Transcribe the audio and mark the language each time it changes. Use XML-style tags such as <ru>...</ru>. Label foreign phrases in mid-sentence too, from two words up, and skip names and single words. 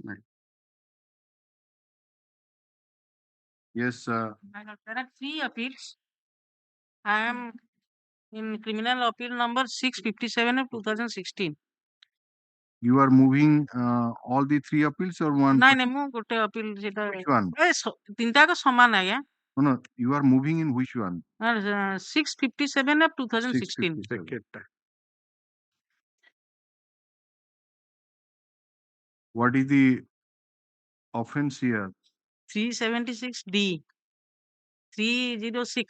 <en>Yes, There are 3 appeals. I am in criminal appeal number 657 of 2016. you are moving all the 3 appeals or one?</en> <or>ନାଇଁ ନାଇଁ ମୁଁ ଗୋଟେ appeal ସେଟା</or> <en>Which one?</en> <or>ତିନିଟା ଯାକ ସମାନ ଆଜ୍ଞା.</or> <en>No, no, you are moving in which one? 657 of 2016. 657. What is the offense here? 376D, 306,</en>